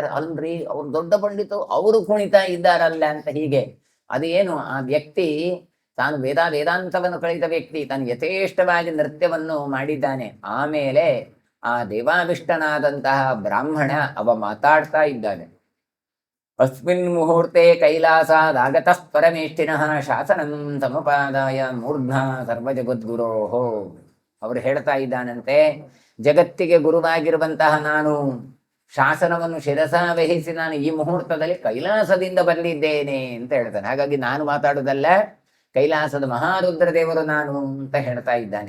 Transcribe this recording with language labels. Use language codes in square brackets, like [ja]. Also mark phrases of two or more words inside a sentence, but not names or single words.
[kn] ಅಲ್ರಿ, ಅವ್ರು ದೊಡ್ಡ ಪಂಡಿತರು, ಅವರು ಕುಣಿತಾ ಇದ್ದಾರಲ್ಲ ಅಂತ. ಹೀಗೆ ಅದೇನು, ಆ ವ್ಯಕ್ತಿ ತಾನು ವೇದಾಂತವನ್ನು ಕಲಿತ ವ್ಯಕ್ತಿ, ತಾನು ಯಥೇಷ್ಟವಾಗಿ ನೃತ್ಯವನ್ನು ಮಾಡಿದ್ದಾನೆ. ಆಮೇಲೆ ಆ ದೇವಾವಿಷ್ಟನಾದಂತಹ ಬ್ರಾಹ್ಮಣ ಅವ ಮಾತಾಡ್ತಾ ಇದ್ದಾನೆ. [sa] ಅಸ್ಮಿನ್ ಮುಹೂರ್ತೆ ಕೈಲಾಸಾದಾಗತಃ ಪರಮೇಷ್ಠಿನಃ ಶಾಸನಂ ಸಮಪಾದಾಯ ಮೂರ್ಧ್ನಾ ಸರ್ವಜಗದ್ಗುರೋಹೋ. [kn] ಅವರು ಹೇಳ್ತಾ ಇದ್ದಾನಂತೆ, ಜಗತ್ತಿಗೆ ಗುರುವಾಗಿರುವಂತಹ ನಾನು ಶಾಸನವನ್ನು ಶಿರಸ ವಹಿಸಿ ನಾನು ಈ ಮುಹೂರ್ತದಲ್ಲಿ ಕೈಲಾಸದಿಂದ ಬಂದಿದ್ದೇನೆ ಅಂತ ಹೇಳ್ತಾನೆ. ಹಾಗಾಗಿ ನಾನು ಮಾತಾಡುವುದಲ್ಲ, ಕೈಲಾಸದ ಮಹಾರುದ್ರದೇವರು ನಾನು ಅಂತ ಹೇಳ್ತಾ ಇದ್ದಾನೆ.